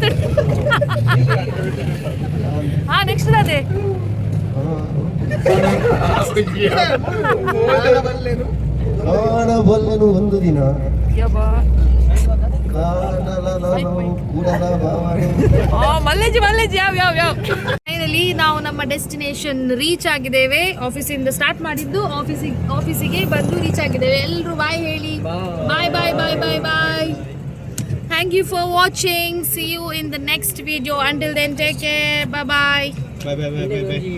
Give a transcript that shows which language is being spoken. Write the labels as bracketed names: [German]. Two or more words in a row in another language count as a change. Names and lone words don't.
[Kannada] ನೆಕ್ಸ್ಟ್ ಅದೇ ಕಾಣಬಲ್ಲೆನು ಒಂದು ದಿನ ಮಲ್ಲೇಜಿ ಯಾವ ಫೈನಲಿ ನಾವು ನಮ್ಮ [English] destination reach [Kannada] ಆಗಿದ್ದೇವೆ. ಆಫೀಸಿಂದ ಸ್ಟಾರ್ಟ್ ಮಾಡಿದ್ದು ಆಫೀಸಿಗೆ ಬಂದು ರೀಚ್ ಆಗಿದ್ದೇವೆ. ಎಲ್ಲರೂ ಬಾಯ್ ಹೇಳಿ. ಬಾಯ್. [English] Thank you for watching. See you in the next video. Until then, take care. Bye.